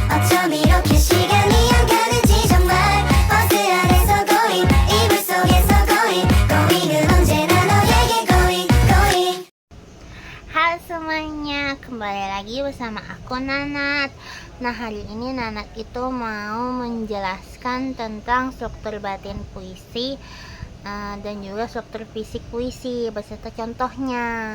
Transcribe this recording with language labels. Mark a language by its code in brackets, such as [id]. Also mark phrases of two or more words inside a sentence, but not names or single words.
[ko] 좀 이렇게 시간이 안 가는지 정말 버스 안에서 고잉 이불 속에서 고잉 고잉은 언제나 너에게 [en] going going. [id] Halo semuanya, kembali lagi bersama aku Nanat. Nah, hari ini Nanat itu mau menjelaskan tentang struktur batin puisi dan juga struktur fisik puisi beserta contohnya.